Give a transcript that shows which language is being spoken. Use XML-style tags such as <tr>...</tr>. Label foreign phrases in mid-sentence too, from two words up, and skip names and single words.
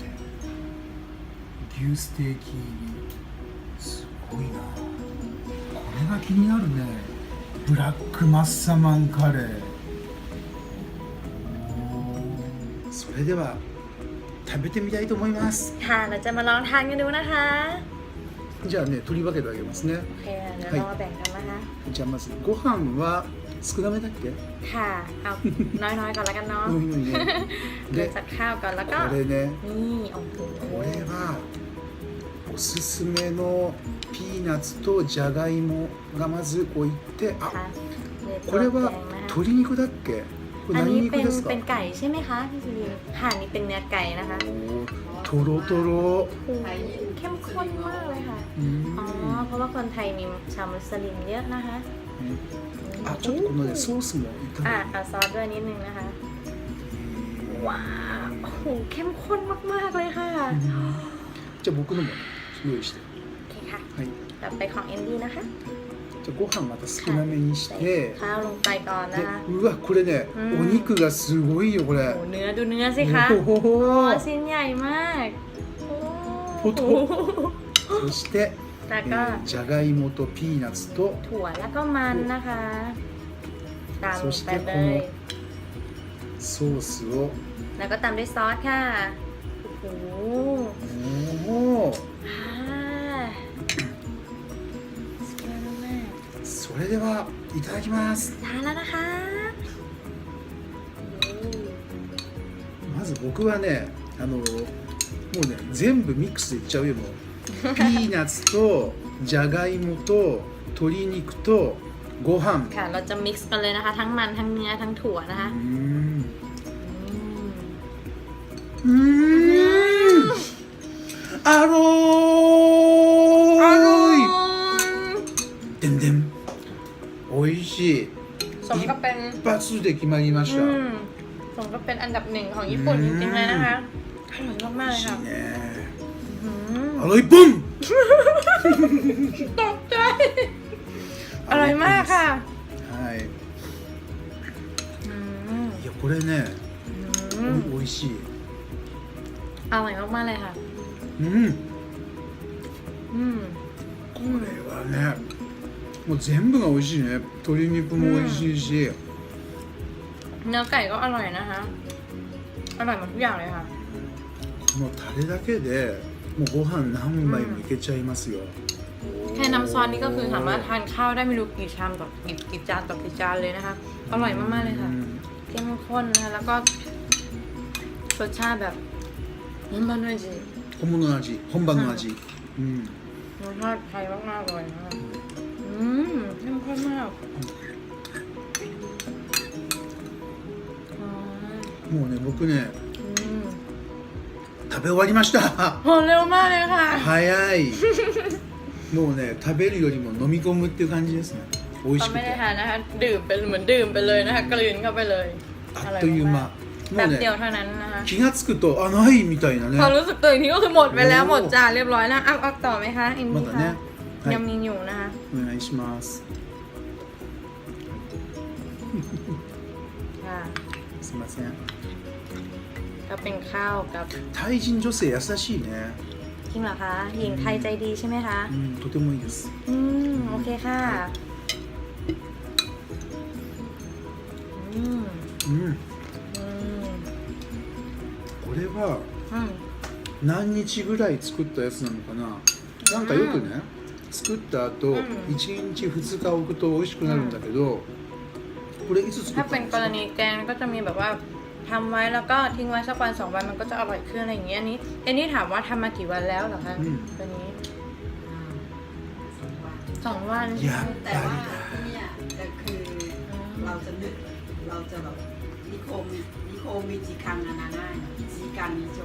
<ja>牛ステーキ。すごいな。これが気になるね。ブラックマッサマンカレー。それでは食べてみたいと思います。</ja> <th>ค่ะเราจะมาลองทานกันดูนะคะ</th> <ja>じゃあね、取り分けてあげますね。</ja> <th>โอเคเดี๋ยวเรามาแบ่งกันนะคะ</th> <ja>じゃあまずご飯は少なめだっけ？</ja> <th>ค่ะเอาน้อยๆก่อนแล้วกันเนาะ</th> <ja>うんうんね</ja> <th>เริ่ม</th> <ja>で</ja> <th>จากข้าวก่อนแล้วก็</th> <ja>これね、</ja> <th>นี่โอ้โห</th> <ja>これはおすすめのピーナッツとじゃがいもがまず置いて、</ja> <th>ค่ะ</th> <ja>あ、</ja> <th>เดี๋ยว</th> <ja>これ</ja> <th>แก</th> <ja>は</ja> <th>งนะคะ</th> <ja>鶏肉だっけ？これ</ja> <th>อัน</th> <ja>何</ja> <th>นี้</th> <ja>肉</ja> <th>เป็น</th> <ja>ですか？</ja> <th>เป็นไก่ใช่ไหมคะพี่สุรินทร์ค่ะนี่เป็นเนื้อไก่นะคะ</th> <ja>おーとろとろ。</ja> <th>โอ้โหเข้มข้นมากเลยค่ะ</th> <ja>う</ja> <th>อ๋อ</th> <ja>ん</ja> <th>เพราะว่าคนไทยมีชาวมุสลิมเยอะนะคะ</th> <ja>あ、ちょっとこのねソースもいた</ja> <th>อ่ะ</th> <ja>だ</ja> <th>เอาซอสด้วยนิดนึงนะคะ ว้าวโอ้โหเข้มข้นมากๆเลยค่ะ</th> <ja>じゃあ僕のも用意して。</ja> <th>โอเคค่ะ</th> <ja>はい。</ja> <th>ต่อไปของเอ็มดี้นะคะ</th> <ja>じゃあご飯また少なめにし</ja> <th>ใส่</th> <ja>て。</ja> <th>ข้าวลงไปก่อน</th> <ja>で</ja> <th>นะคะ</th> <ja>うわこれね、うんお肉がすごいよこれ。</ja> <th>โอ้โหเนื้อดูเนื้อสิคะ</th> <ja>お</ja> <th>โอ้</th> <ja>ー</ja> <th>ชิ้นใหญ่มากโอ้</th> <ja>ほとそして、</ja> <th>แล้วก็</th> <ja>じゃがいもとピーナッツと</ja> <th>ถั่วแล้วก็มันนะคะตามลงไปเลย</th> <ja>ソースを。</ja> <th>แล้วก็ตามด้วยซอสค่ะโอ้โห</th> <ja>おお。</ja> <th>อ่าสวยมาก</th> <ja>それではいただきます。</ja> <th>ๆทานแล้วนะคะ</th> <ja>まず僕はね、もうね全部ミックスでいっちゃうよもう。ピーナッツとじゃがいもと鶏肉とご飯。</ja> <th>ค่ะเราจะมิกซ์กันเลยนะคะ ทั้งมันทั้งเนื้อทั้งถั่วนะคะ</th> <ja>うーん。アローイ。でんでん。美味しい。</ja> <th>สมกับเป็น</th> <ja>一発で決まりました。</ja> <th>สมกับเป็นอันดับหนึ่งของญี่ปุ่นจริงๆเลยนะคะอร่อยมากๆเลยค่ะ</th> <ja>美味しいね。</ja> <th>อืม</th> <ja>アロイポン。</ja> <th>ตกใจอร่อยมากค่ะ</th> <ja>はい。</ja> <th>อืม</th> <ja>いやこれね、</ja> <th>อืม</th> <ja>美味しい。</ja> <th>อร่อยมากๆเลยค่ะ</th> <ja>うん。</ja> <th>อืม</th> <ja>これはね、もう全部が美味しいね。鶏肉も美味しいし、</ja> <th>เนื้อไก่ก็อร่อยนะคะ อร่อยหมดทุกอย่างเลยค่ะ</th> <ja>このタレだけでもうご飯何杯もいけちゃいますよ。</ja> <th>แค่น้ำซอสนี่ก็คือสามารถทานข้าวได้ไม่รู้กี่ชามต่อกี่จานต่อกี่จานเลยนะคะ อร่อยมากๆเลยค่ะ เข้มข้นนะคะแล้วก็รสชาติแบบน้ำมันด้วยจี</th> <ja>本物の味、本場の味。うん。</ja> <th>รสชาติไทยมากๆเลยนะคะเข้มข้นมากอ๋อ</th> <ja>もうね僕ね</ja> <th>อืม</th> <ja>食べ終わりました。</ja> <th>โหเร็วมากเลยค่ะ</th> <ja>早い。もうね食べるよりも飲み込むっていう感じですね。美味</ja> <th>เรา</th> <ja>しく</ja> <th>ไม่ได้</th> <ja>て。</ja> <th>ทานนะคะดื่มเป็นเหมือนดื่มไปเลยนะคะกลืนเข้าไปเลย</th> <ja>あっという間。</ja> <th>แป๊</th> <ja>も</ja> <th>บ</th> <ja>う</ja> <th>เดียว</th> <ja>ね</ja> <th>เท่านั้นนะคะ</th> <ja>気がつくとあないみたいなね</ja> <th>พอ。รู้สึกตัวอีกทีก็คือหมดไปแล้ว โอ้ หมดจานเรียบร้อยแล้วเอาต่อไหมคะอิน</th> <ja>ま</ja> <th>ดี้</th> <ja>だ</ja> <th>คะ</th> <ja>ね。は</ja> <th>ยัง</th> <ja>い。</ja> <th>มีอยู่นะคะ</th> <ja>お願いします。</ja> <th>ค่ะ</th> <ja>すみません。</ja> <th>ก็เป็นข้าวกับ</th> <ja>タイ人女性優しいね。</ja> <th>จริงเหรอคะหญิงไทยใจดีใช่ไหมคะ</th> <ja>うん、とてもいいです。</ja> <th>โอเคค่ะอืม</th> <ja>うん。</ja> <th>อืม</th> <ja>これは</ja> <th>อืม</th> <ja>何日ぐらい作ったやつなのかな。なんかよくね、作った後、うん 1日2日置くと美味しくなるんだけど、これいつ作</ja> <th>ถ้า</th> <ja>った</ja> <th>เป็น</th> <ja>んです</ja> <th>กร</th> <ja>か？</ja> <th>ณีแกงก็จะมีแบบว่าทำไว้แล้วก็ทิ้งไว้สักวัน2 วันมันก็จะอร่อยขึ้นอะไรอย่างเงี้ยอันนี้ถามว่าทำมากี่วันแล้วเหรอคะตัวนี้2 วัน</th> <ja>やっ</ja> <th>แต่</th> <ja>ぱ</ja> <th>ว่า</th> <ja>りだ。</ja> <th>ที่เนี่ยจะคือเราจะนึกเราจะแบบนิโคมิจิคังนานาน่าจิกันนิโจ</th>